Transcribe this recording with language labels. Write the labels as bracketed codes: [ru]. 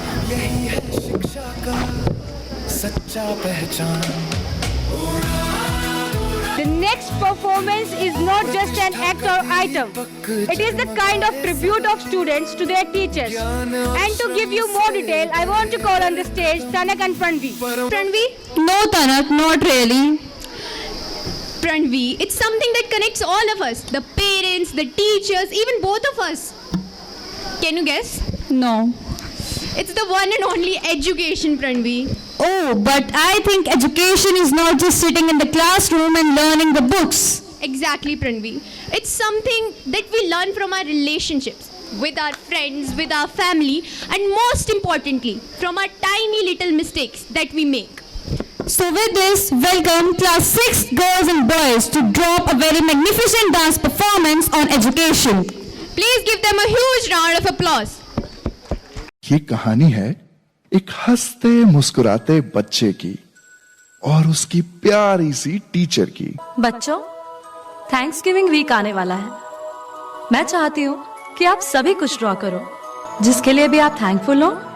[hi] यही है शिक्षा का सच्चा पहचान। [en] The next performance is not just an act or item. It is the kind of tribute of students to their teachers. And to give you more detail, I want to call on the stage Tanak and Pranvi. Pranvi? No, Tanak, not really. Pranvi, it's something that connects all of us. The parents, the teachers, even both of us. Can you guess? No. It's the one and only education, Pranvi. Oh, but I think education is not just sitting in the classroom and learning the books. Exactly, Pranvi. It's something that we learn from our relationships with our friends, with our family, and most importantly, from our tiny little mistakes that we make. So with this, welcome class 6 girls and boys to drop a very magnificent dance performance on education. Please give them a huge round of applause. [hi] ये कहानी है एक हंसते मुस्कुराते बच्चे की और उसकी प्यारी सी टीचर की। बच्चों, थैंक्सगिविंग वीक आने वाला है। मैं चाहती हूँ कि आप सभी कुछ ड्रॉ करो, जिसके लिए भी आप थैंकफुल हो।